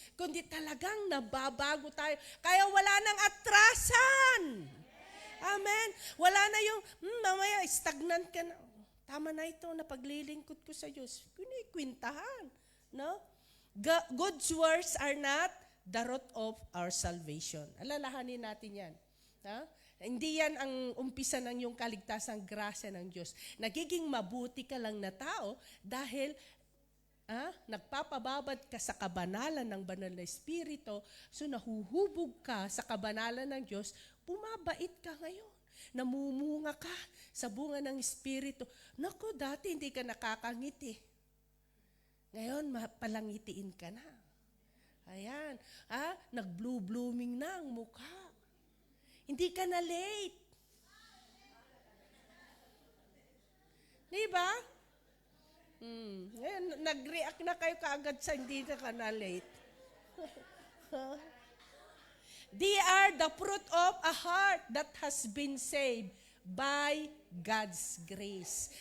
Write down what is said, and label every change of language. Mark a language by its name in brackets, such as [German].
[Filipino] Kundi talagang nababago tayo. Kaya wala nang atrasan. Amen. Wala na yung, mamaya, stagnant ka na. Tama na ito, napaglilingkod ko sa Diyos. Kunikwintahan. No? [English] God's words are not the root of our salvation. [Filipino] Alalahanin natin yan. Ha? Hindi yan ang umpisa ng iyong kaligtasang grasya ng Diyos. Nagiging mabuti ka lang na tao dahil nagpapababad ka sa kabanalan ng banal na Espiritu, so nahuhubog ka sa kabanalan ng Diyos, bumabait ka ngayon. Namumunga ka sa bunga ng Espiritu. Naku, dati hindi ka nakakangiti. Ngayon, palangitiin ka na. Ayan. Nag-blue-blooming na ang mukha. Hindi ka na late. Diba? Ngayon, nag-react na kayo kaagad sa hindi ka na late. [English] They are the fruit of a heart that has been saved by God's grace.